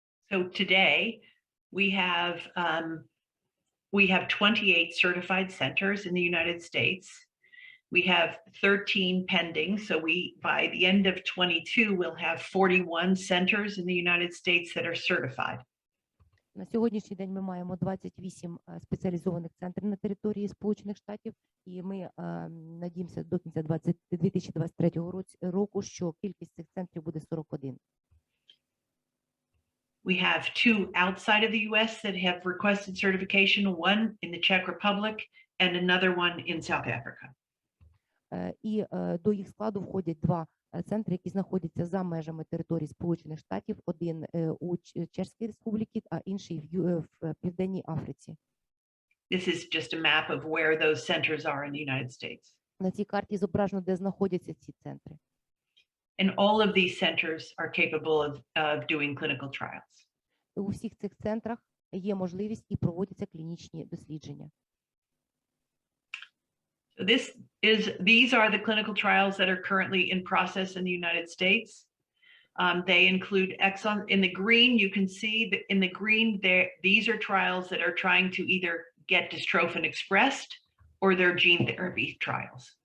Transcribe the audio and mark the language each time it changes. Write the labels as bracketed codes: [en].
[en] So today we have 28 certified centers in the United States. We have 13 pending, so by the end of 22 we'll have 41 centers in the United States that are certified. [uk] На сьогоднішній день ми маємо 28 спеціалізованих центрів на території Сполучених Штатів, і ми надіємося до кінця 2023 року, що кількість цих центрів буде 41. [en] We have 2 outside of the US that have requested certification, one in the Czech Republic and another one in South Africa. [uk] І до їх складу входять 2 центри, які знаходяться за межами території Сполучених Штатів, один у Чеській Республіці, а інший в Південній Африці. [en] This is just a map of where those centers are in the United States. [uk] На цій карті зображено, де знаходяться ці центри. [en] And all of these centers are capable of doing clinical trials. [uk] У всіх цих центрах є можливість і проводяться клінічні дослідження. [en] So these are the clinical trials that are currently in process in the United States. They include in the green, you can see that in the green there, these are trials that are trying to either get dystrophin expressed or they're gene therapy trials.